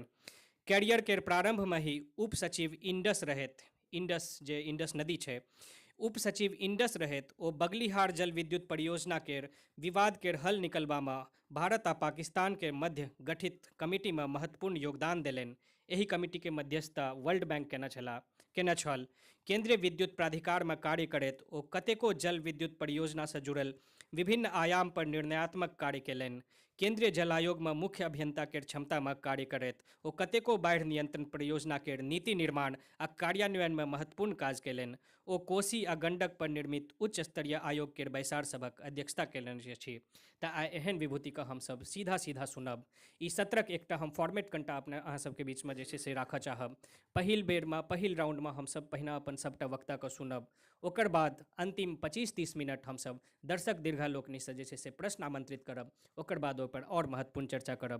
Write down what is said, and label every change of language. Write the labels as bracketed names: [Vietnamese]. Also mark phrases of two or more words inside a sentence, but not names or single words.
[Maithili] कैरियर के प्रारंभमे ही उप सचिव इंडस रहैत, इंडस जे इंडस नदी छै, उप सचिव इंडस रहैत ओ बगलीहार जल विद्युत परियोजना केर विवाद केर हल निकलबामे भारत आ पाकिस्तान के मध्य गठित कमिटीमे महत्वपूर्ण योगदान देलनि। एहि कमिटीके मध्यस्थता वर्ल्ड बैंक केने छल। केंद्रीय विद्युत प्राधिकारमे कार्य करैत ओ कतेको जल विद्युत परियोजनासँ जुड़ल विभिन्न आयाम पर निर्णयात्मक कार्य केलनि। केंद्रीय जल आयोगमे मुख्य अभियंता केर क्षमतामे कार्य करैत ओ कतेको बाढ़ि नियंत्रण परियोजना केर नीति निर्माण आ कार्यान्वयनमे महत्वपूर्ण काज केलनि। ओ कोसी आ गंडक पर निर्मित उच्च स्तरीय आयोग केर बैसार सभक अध्यक्षता केलनि अछि। तऽ आइ एहन विभूतिके हमसब सीधा सुनब। ई सत्रक एकटा हम फॉर्मेट कनिटा अपने अहाँ सबके बीचमे जे छै से राखऽ चाहब। पहिल बेरमे पहिल राउंडमे हमसब पहिने अपन सबटा वक्ताके सुनब, ओकर बाद अंतिम 25-30 मिनट हमसब दर्शक दीर्घा लोकनिसँ जे छै से प्रश्न आमंत्रित करब, ओकर बाद ओहिपर और महत्वपूर्ण चर्चा करब।